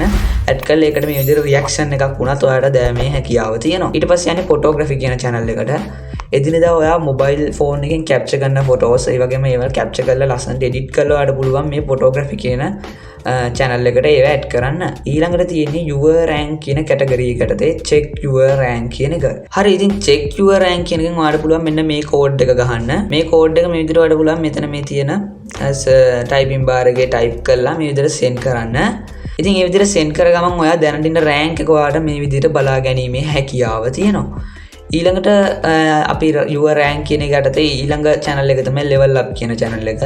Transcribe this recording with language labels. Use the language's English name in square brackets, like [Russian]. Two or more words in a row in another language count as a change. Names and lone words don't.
[Sinhala] add කරලා ඒකට මේ විදිහට reaction එකක් වුණත් ඔයාලට දැමේ හැකියාව තියෙනවා. ඊට පස්සේ යන්නේ photography කියන channel එකට. එදිනෙදා ඔයා [English] mobile phone [Sinhala] එකෙන් capture කරන photos ඒ වගේම ඒවා capture කරලා ලස්සනට edit කරලා ඔයාලට පුළුවන් මේ photography කියන channel එකට ඒවා add කරන්න. ඊළඟට තියෙන්නේ [English] your rank [Sinhala] කියන category එකකට [English] check your rank [Sinhala] කියන එක. හරි ඉතින් [English] check your rank [Sinhala] කියන එකෙන් ඔයාලට පුළුවන් මෙන්න මේ code එක ගහන්න. මේ code එක මේ විදිහට ඔයාලට පුළුවන් මෙතන මේ තියෙන [English] typing bar [Sinhala] එකේ type කරලා මේ විදිහට send කරන්න. ඉතින් මේ විදිහට send කර ගමන් ඔයා දැනට ඉන්න rank එක ඔයාලට මේ විදිහට බලා ගැනීමේ හැකියාව තියෙනවා. ඊළඟට අපි [English] your rank [Sinhala] කියන එක යටතේ ඊළඟ channel එක තමයි [English] level up [Sinhala] කියන channel එක.